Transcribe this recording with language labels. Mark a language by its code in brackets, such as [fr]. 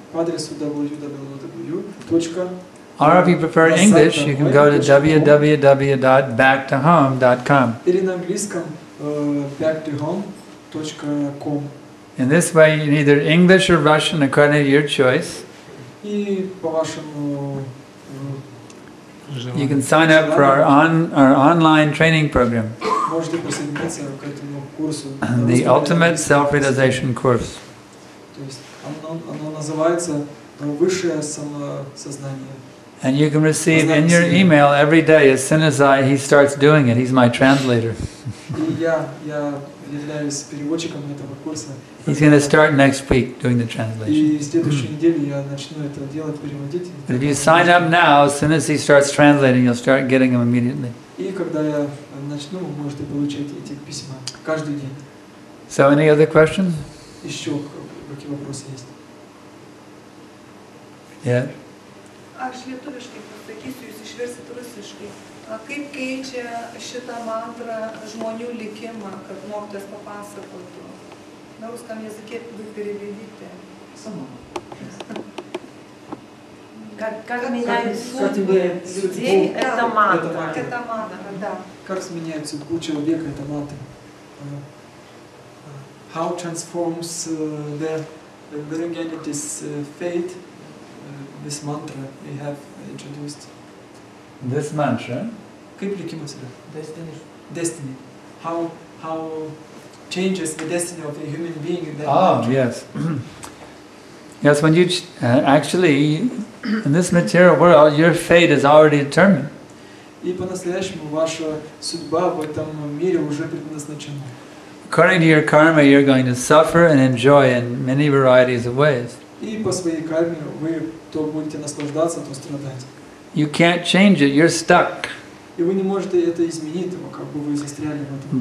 [ru] по адресу www. [en] Or if you prefer English, you can go to www.backtohome.com. [ru] Или на английском backtohome.com. [en] In this way, you can either English or Russian according to your choice. [ru] И по вашему [en] You can sign up for our online training program. [ru] можете присоединиться к этому курсу. [en] The Ultimate Self-Realization Course. [ru] То есть оно называется высшее самосознание. [en] And you can receive in your email every day, as soon as he starts doing it. He's my translator. [ru] И я являюсь переводчиком этого курса. [en] He's going to start next week doing the translation. [ru] И в следующей неделе я начну это делать, переводить. [en] But if you sign up now, as soon as he starts translating, you'll start getting them immediately. [ru] И когда я начну, вы можете получать эти письма каждый день. [en] So, any other questions? [ru] Еще какие вопросы есть? [en] Yeah. [lt] Aš lietuviškai pasakysiu, jūs išversit rusiškai. Kaip keičia šitą mantrą žmonių likimą, kad mokytojas papasakotų? [ru] На русском языке вы переведите. Сама. Как меняет судьбы людей, это мантра. Это мантра, да. Как сменяет судьбу человека, это мантра. [en] How transforms the humanity's fate, this mantra we have introduced. This mantra? [lt] Kaip likimas yra? Destiny. [en] How changes the destiny of a human being in that mantra. Yes. Yes, when you actually, in this material world, your fate is already determined. [ru] И по-настоящему ваша судьба в этом мире уже предназначена. [en] According to your karma, you're going to suffer and enjoy in many varieties of ways. [ru] И по своей карме вы то будете наслаждаться, то страдать. [en] You can't change it, you're stuck. [ru] И вы не можете это изменить, как бы вы застряли в этом.